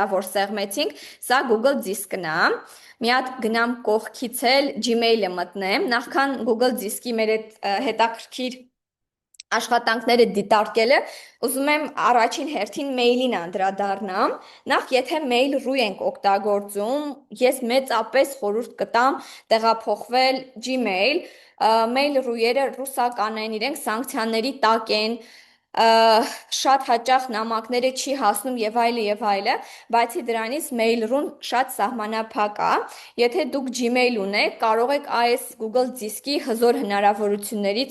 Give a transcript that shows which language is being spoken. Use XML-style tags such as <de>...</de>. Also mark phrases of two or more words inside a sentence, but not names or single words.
<hy>որ սեղմեցինք, սա Google Disk-ն է, մի հատ գնամ կողքից էլ Gmail-ը մտնեմ, նախքան Google Disk-ի մեր հետաքրքիր աշխատանքները դիտարկելը, ուզում եմ առաջին հերթին մեյլին անդրադառնամ, նախ եթե mail.ru ենք օգտագործում, ես մեծապես խորհուրդ կտամ տեղափոխվել Gmail, mail.ru-երը ռուսական են, իրենք սանկցիաների տակ են, շատ հաճախ նամակները չի հասնում եւ այլը, բացի դրանից mail.ru-ն շատ սահմանափակ է, եթե դուք Gmail ունեք, կարող եք այս Google Disk-ի հզոր հնարավորություններից</hy>